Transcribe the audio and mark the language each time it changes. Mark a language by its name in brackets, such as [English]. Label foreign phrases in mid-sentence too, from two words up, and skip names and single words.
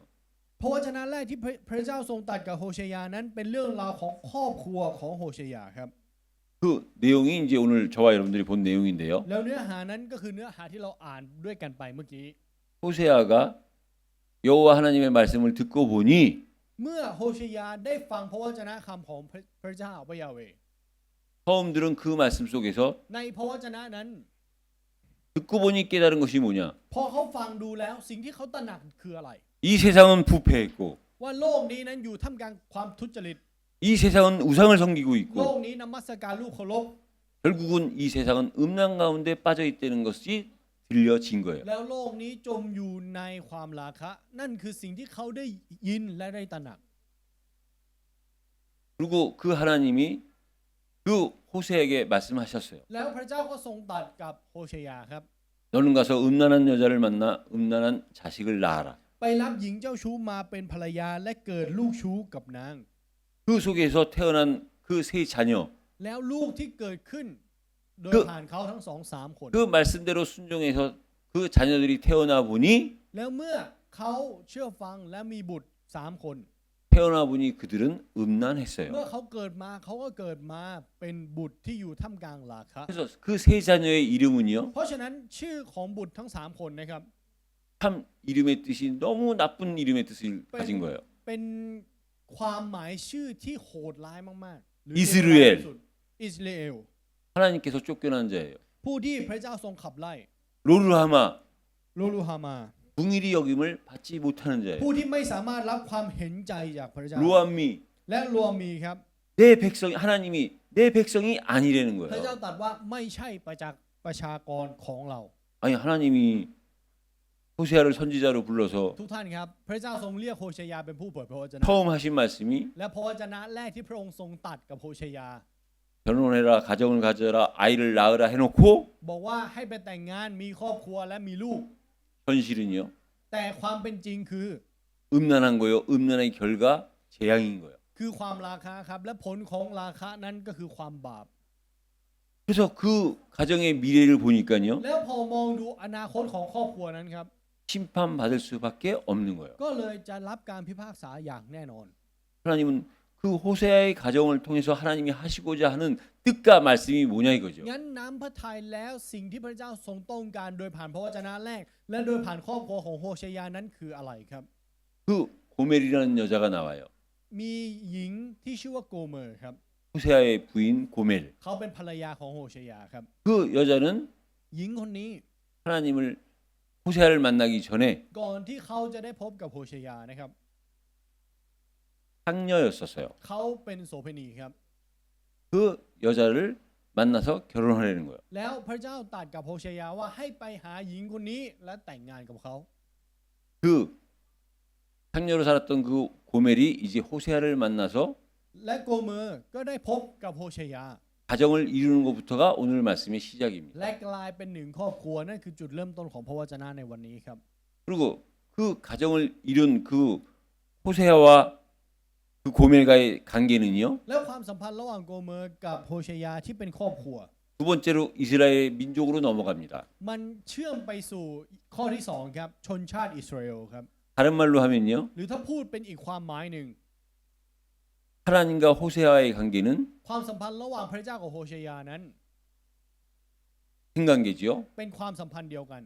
[Thai] พระวจนะแรกที่พระเจ้าทรงตรัสกับโฮชัยยานั้นเป็นเรื่องราวของครอบครัวของโฮชัยยาครับ [Korean] 그 내용이 이제 오늘 저와 여러분들이 본 내용인데요. [Thai] แล้วเนื้อหานั้นก็คือเนื้อหาที่เราอ่านด้วยกันไปเมื่อกี้ [Korean] 호세아가 여호와 하나님의 말씀을 듣고 보니 [Thai] เมื่อโฮชัยยาได้ฟังพระวจนะคำของพระเจ้าพระยาเวห์ [Korean] 처음 들은 그 말씀 속에서 [Thai] ในพระวจนะนั้น [Korean] 듣고 보니 깨달은 것이 뭐냐? [Thai] พอเขาฟังดูแล้วสิ่งที่เขาตระหนักคืออะไร [Korean] 이 세상은 부패했고 [Thai] ว่าโลกนี้นั้นอยู่ท่ามกลางความทุจริต [Korean] 이 세상은 우상을 섬기고 [Thai] โล [Korean] 있고 [Thai] กนี้นมัสการลูกเคารพ [Korean] 결국은 이 세상은 음란 가운데 빠져 있다는 것이 들려진 거예요. [Thai] แล้วโลกนี้จมอยู่ในความราคะ นั่นคือสิ่งที่เขาได้ยินและได้ตระหนัก [Korean] 그리고 그 하나님이 그 호세에게 말씀하셨어요. [Thai] แล้วพระเจ้าก็ทรงตรัสกับโฮชัยยาครับ [Korean] 너는 가서 음란한 여자를 만나 음란한 자식을 낳아라. [Thai] ไปรับหญิงเจ้าชู้มาเป็นภรรยาและเกิดลูกชู้กับนาง [Korean] 그 속에서 태어난 그 세 자녀 [Thai] แล้วลูกที่เกิดขึ้นโดยผ่านเขาทั้งสองสามคน [Korean] 그 말씀대로 순종해서 그 자녀들이 태어나 보니 [Thai] แล้วเมื่อเขาเชื่อฟังและมีบุตรสามคน [Korean] 태어나 보니 그들은 음란했어요. [Thai] เมื่อเขาเกิดมาเขาก็เกิดมาเป็นบุตรที่อยู่ท่ามกลางราคะ [Korean] 그래서 그 세 자녀의 이름은요. [Thai] เพราะฉะนั้นชื่อของบุตรทั้งสามคนนะครับ [Korean] 참 이름의 뜻이 너무 나쁜 이름의 뜻을 가진 거예요. [Thai] เป็นความหมายชื่อที่โหดร้ายมากๆหรื อิสราเอล อิสราเอล [Korean] 하나님께서 쫓겨난 자예요. [Thai] ผู้ที่พระเจ้าทรงขับไล่ [Korean] 로르하마 [Thai] โลลูฮามา [Korean] 궁일이 여김을 받지 못하는 자예요. [Thai] ผู้ที่ไม่สามารถรับความเห็นใจจากพระเจ้า [Korean] 로암미 [Thai] และรวมมีครับ [Korean] 내 백성이 하나님이 내 백성이 아니라는 [Thai] พระเจ้า [Korean] 거예요. [Thai] ตรัสว่าไม่ใช่ประชากรของเรา [Korean] 아니 하나님이 호세아를 선지자로 불러서 [Thai] ทุกท่านครับพระเจ้าทรงเรียกโฮชัยยาเป็นผู้เผยพระวจนะ [Korean] 처음 하신 말씀이 [Thai] และพระวจนะแรกที่พระองค์ทรงตรัสกับโฮชัยยา [Korean] 결혼해라, 가정을 가져라, 아이를 낳으라 해놓고 [Thai] บอกว่าให้ไปแต่งงานมีครอบครัวและมีลูก [Korean] 현실은요. [Thai] แต่ความเป็นจริงคือ [Korean] 음란한 거요. 음란의 결과 재앙인 거예요. [Thai] คือความราคะครับและผลของราคะนั้นก็คือความบาป [Korean] 그래서 그 가정의 미래를 보니까요. [Thai] แล้วพอมองดูอนาคตของครอบครัวนั้นครับ [Korean] 심판받을 수밖에 없는 거예요. [Thai] ก็เลยจะรับการพิพากษาอย่างแน่นอน [Korean] 하나님은 그 호세아의 가정을 통해서 하나님이 하시고자 하는 뜻과 말씀이 뭐냐 이거죠. [Thai] งั้นน้ำพระทัยแล้วสิ่งที่พระเจ้าทรงต้องการโดยผ่านพระวจนะแรก และโดยผ่านครอบครัวของโฮเชยานั้นคืออะไรครับ [Korean] 그 고멜이라는 여자가 나와요. [Thai] มีหญิงที่ชื่อว่าโกเมอร์ครับ [Korean] 호세아의 부인 고멜. [Thai] เขาเป็นภรรยาของโฮเชยาครับ [Korean] 그 여자는 [Thai] หญิงคนนี้ [Korean] 하나님을 호세아를 만나기 전에 [Thai] ก่อนที่เขาจะได้พบกับโฮเชยานะครับ [Korean] 상녀였었어요. [Thai] เขาเป็นโสเภณีครับ [Korean] 그 여자를 만나서 결혼하려는 거예요. [Thai] แล้วพระเจ้าตรัสกับโฮเชยาว่าให้ไปหาหญิงคนนี้และแต่งงานกับเขา [Korean] 그 상녀로 살았던 그 고멜이 이제 호세아를 만나서 [Thai] และโกเมอร์ก็ได้พบกับโฮเชยา [Korean] 가정을 이루는 것부터가 오늘 말씀의 시작입니다. [Thai] และกลายเป็นหนึ่งครอบครัวนั่นคือจุดเริ่มต้นของพระวจนะในวันนี้ครับ [Korean] 그리고 그 가정을 이룬 그 호세아와 그 고멜과의 관계는요. [Thai] แล้วความสัมพันธ์ระหว่างโกเมอร์กับโฮเชยาที่เป็นครอบครัว [Korean] 두 번째로 이스라엘 민족으로 넘어갑니다. [Thai] มันเชื่อมไปสู่ข้อที่สองครับชนชาติอิสราเอลครับ [Korean] 다른 말로 하면요. [Thai] หรือถ้าพูดเป็นอีกความหมายหนึ่ง [Korean] 하나님과 호세아의 관계는 [Thai] ความสัมพันธ์ระหว่างพระเจ้ากับโฮเชยานั้น [Korean] 신관계지요. [Thai] เป็นความสัมพันธ์เดียวกัน